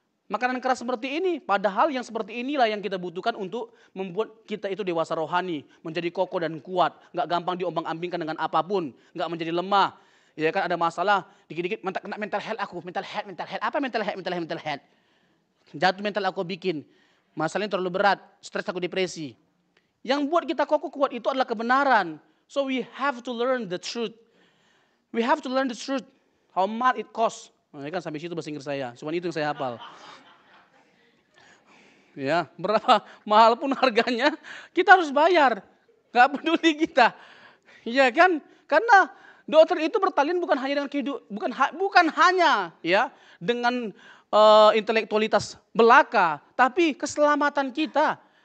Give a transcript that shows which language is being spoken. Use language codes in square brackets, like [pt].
[id] Makanan keras seperti ini, padahal yang seperti inilah yang kita butuhkan untuk membuat kita itu dewasa rohani, menjadi kokoh dan kuat, nggak gampang diombang-ambingkan dengan apapun, nggak menjadi lemah. Ya kan ada masalah, dikit-dikit kena mental health aku, mental health, apa mental health? Jatuh mental aku bikin, masalahnya terlalu berat, stres aku depresi. Yang buat kita kokoh kuat itu adalah kebenaran. [en] So we have to learn the truth. We have to learn the truth. How much it costs. [id] Nah, kan sampai situ bahasa Inggris saya. Cuma itu yang saya hafal. Ya, berapa mahal pun harganya, kita harus bayar. Gak peduli kita. Ya kan? Karena doktrin itu bertalian bukan hanya dengan bukan hanya ya dengan intelektualitas belaka, tapi keselamatan kita.